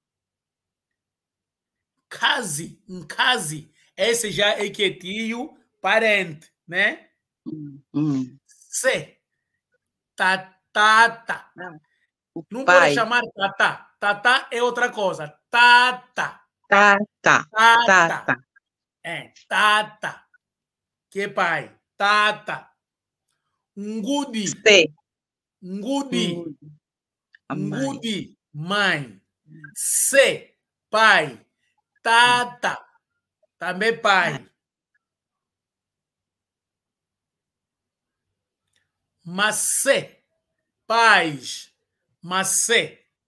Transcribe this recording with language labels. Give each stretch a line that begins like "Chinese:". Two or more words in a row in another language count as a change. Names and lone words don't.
Portuguese: Nkasi, esse já é que é tio, parente, né?
Kongo: Se, tata. O
Portuguese: Não pai. pode chamar tata. Tata é outra coisa.
Kongo: Tata. Tata.
Portuguese: É, tata. Que é pai.
Kongo: Tata. Ngudi. Se. Ngudi.
Portuguese: A mãe. Ngudi. Mãe. Se. Pai. Tata. Também pai.
Kongo: Macê.
Portuguese: Pais. Macê.